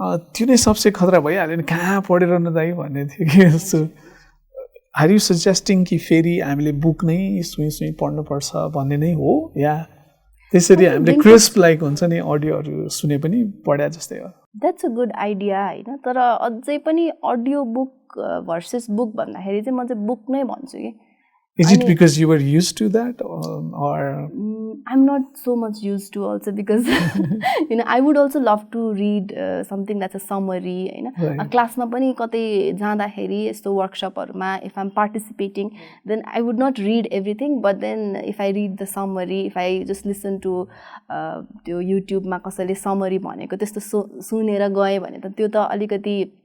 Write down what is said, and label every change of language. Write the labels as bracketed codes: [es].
[ne] त्यो नै सबसे खतरा भइहाल्यो नि कहाँ पढेर न दाइ भन्ने थियो कि जस्तो [en] are you suggesting [ne] कि फेरि हामीले बुक नै सुई पढ्नुपर्छ भन्ने नै हो या त्यसरी हामीले क्रिस्प लाइक हुन्छ नि अडियोहरू सुने पनि पढ्या जस्तै हो [en] that's a good idea [ne] होइन तर अझै पनि अडियो बुक भर्सेस बुक भन्दाखेरि चाहिँ म चाहिँ बुक नै भन्छु कि [en] Is it because you were used to that or I'm not so much used to also because you know I would also love to read something that's a summary [ne] होइन क्लासमा पनि कतै जाँदाखेरि यस्तो वर्कसपहरुमा [en] if I'm participating then I would not read everything but then if I read the summary if I just listen to [ne] त्यो YouTube मा कसैले [en] summary [ne] भनेको त्यस्तो सुनेर गए भने त त्यो त अलिकति